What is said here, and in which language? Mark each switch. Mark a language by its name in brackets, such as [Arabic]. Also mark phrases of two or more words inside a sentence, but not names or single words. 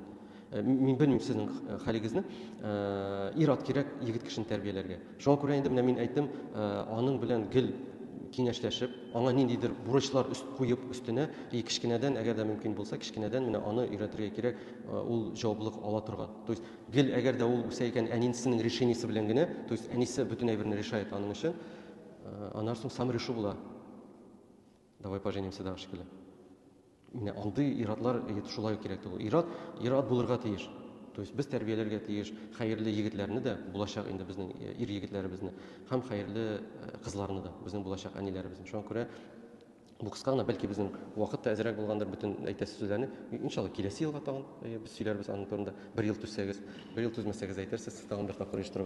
[Tatar] Мин белмим сезнең хәлегезне. Ир-ат кирәк егет кешене тәрбияләргә. Шуңа күрә инде менә мин әйттем, аның белән гел киңәшләшеп, аңа ниндидер бурычлар куеп өстенә, кечкенәдән, әгәр дә мөмкин булса, кечкенәдән менә аны өйрәтергә кирәк, ул җаваплылык ала торган. [Russian] То есть [Tatar] гел әгәр дә ул үсә икән әнисенең решениесе белән генә, [Russian] то есть [Tatar] әнисе бөтен әйберне решает аның өчен, аннан соң [Russian] сам решу [Tatar] була. [Russian] Давай поженимся да [Tatar] шикелле. Менә андый иратлар шулай кирәк түгел. Ират булырга тиеш. [Russian] То есть [Tatar] без тәрбияләргә тиеш хәерле егетләрне дә, булачак инде безнең ир егетләребезне, һәм хәерле кызларны да, безнең булачак әниләребезне. Шуңа күрә бу кыска гына, бәлки безнең вакыт та әзрәк булгандыр бөтен әйтәсе сүзләрне. Иншалла киләсе елга тагын без сөйләрбез аның турында. 1 ел түзсәгез, 1 ел түзмәсәгез әйтерсез, тагын бер тапкыр оештырабыз.